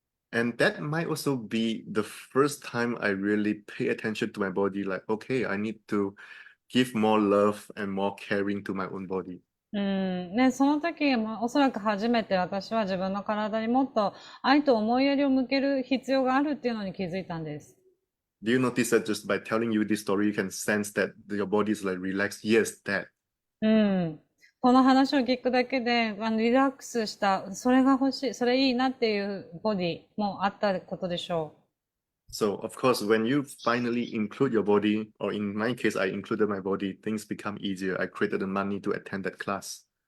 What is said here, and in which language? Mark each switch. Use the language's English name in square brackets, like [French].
[English] And that might also be the first time I really pay attention to my body. Like, okay, I need to give more love and more caring to my own body. [Japanese] ね、その時もおそらく初めて私は自分の体にもっと愛と思いやりを向ける必要があるっていうのに気づいたんです。 [English] Do you notice that just by telling you this story, you can sense that your body is like relaxed? Yes, that. [Japanese] この話を聞くだけで、リラックスした、それが欲しい、それいいなっていうボディもあったことでしょう。 [English] So, of course, when you finally include your body, or in my case, I included my body, things become easier. I created the money to attend that class.